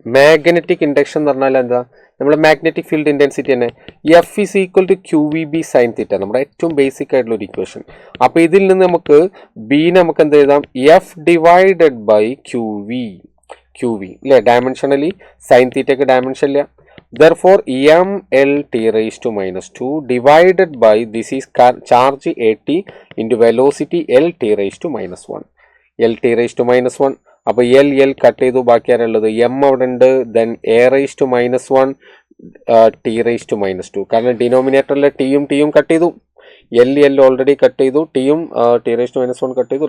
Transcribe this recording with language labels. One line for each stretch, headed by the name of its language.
Malayalam: Magnetic induction എന്ന് പറഞ്ഞാൽ എന്താ? നമ്മുടെ മാഗ്നറ്റിക് ഫീൽഡ് ഇൻറ്റൻസിറ്റി തന്നെ
English: F is equal to
Malayalam: QVB sine theta, നമ്മുടെ ഏറ്റവും ബേസിക് ആയിട്ടുള്ള ഒരു ഇക്വേഷൻ. അപ്പോൾ ഇതിൽ നിന്ന് നമുക്ക് ബീനെ നമുക്ക് എന്ത് എഴുതാം?
English: F divided by QV
Malayalam: അല്ലേ? ഡയമെൻഷനലി സൈൻ തീറ്റയ്ക്ക് ഡയമെൻഷൻ ഇല്ല.
English: Therefore, ml T⁻² divided by this is charge AT into velocity L T⁻². L T⁻².
Malayalam: അപ്പോൾ എൽ കട്ട് ചെയ്തു, ബാക്കി ആരുള്ളത്? എം അവിടെ ഉണ്ട്. Then A⁻−1 T⁻². കാരണം ഡിനോമിനേറ്ററിലെ ടിയും കട്ട് ചെയ്തു. എൽ ഓൾറെഡി കട്ട് ചെയ്തു, ടിയും T⁻−1 കട്ട് ചെയ്തു.